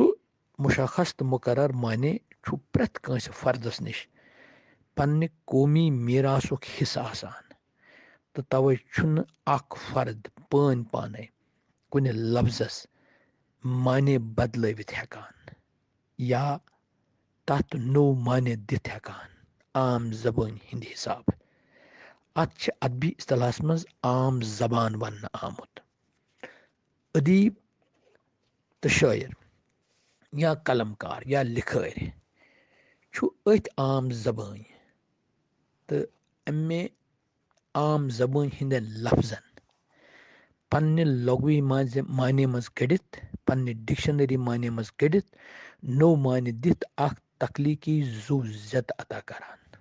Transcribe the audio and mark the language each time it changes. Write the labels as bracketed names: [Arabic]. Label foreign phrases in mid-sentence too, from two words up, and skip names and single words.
[Kashmiri] मुशख्खस तो मुकर्रर माने छु प्रत कंस फर्दस निश पन्ने कौमी मीरासुक हिस्सा आसान तो तवे छुन अख फर्द पान पाने कुन लफ्जस माने बदलवित हेकान या तथ नो माने दित हेकान आम जबान हिंद हिसाब अत अदबी इस्तलाहस मज आम जबान वन आमुत। अदीब तो शायर या कलमकार या लिखर छु अथ आम जबान तो अमे आम जबान हिंद लफ्जन पन्ने लघवी माने मज कड़ित पन्ने डिक्शनरी माने मज कड़ित नो माने दित अख तख्लीकी जू जत अता करान।